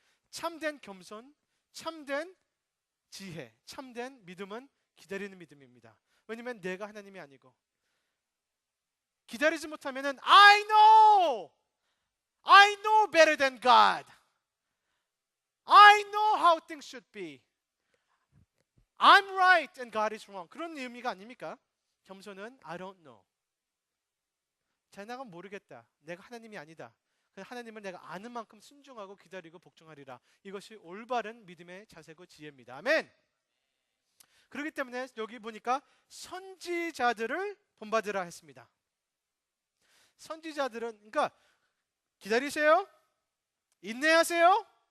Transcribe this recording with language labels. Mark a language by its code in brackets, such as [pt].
[ko] 참된 겸손, 참된 지혜, 참된 믿음은 기다리는 믿음입니다. 왜냐하면 내가 하나님이 아니고, 기다리지 못하면은 [en] I know better than God. I know how things should be. I'm right and God is wrong. [ko] 그런 의미가 아닙니까? 겸손은 [en] I don't know. [ko] 내가 모르겠다. 내가 하나님이 아니다. 하나님을 내가 아는 만큼 순종하고 기다리고 복종하리라. 이것이 올바른 믿음의 자세고 지혜입니다. 아멘. 그렇기 때문에 여기 보니까 선지자들을 본받으라 했습니다. 선지자들은, 그러니까 기다리세요, 인내하세요.